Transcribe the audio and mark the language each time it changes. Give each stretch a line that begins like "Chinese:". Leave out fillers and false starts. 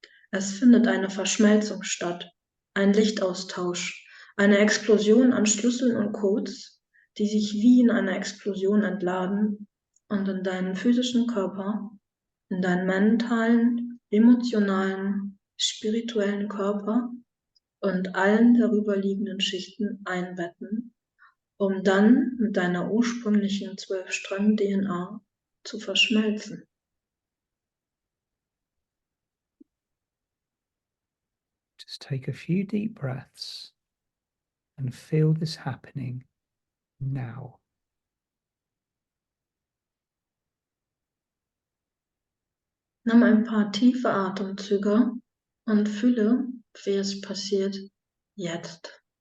German: Es findet eine Verschmelzung statt, ein Lichtaustausch, eine Explosion an Schlüsseln und Codes, die sich wie in einer Explosion entladen und in deinen physischen Körper, in deinen mentalen, emotionalen, spirituellen Körper und allen darüberliegenden Schichten einbetten, um dann mit deiner ursprünglichen 12-Strang-DNA zu verschmelzen.
English: Just take a few deep breaths and feel this happening now.
German: Nimm ein paar tiefe Atemzüge und fühle, wie es passiert jetzt.